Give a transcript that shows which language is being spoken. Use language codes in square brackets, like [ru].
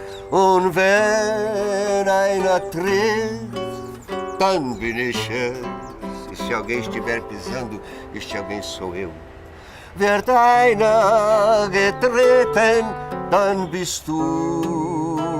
[de] Und wenn einer tritt, dann bin ich es. [pt] E se alguém estiver pisando, este alguém sou eu. [de] Wird einer getreten, dann bist du.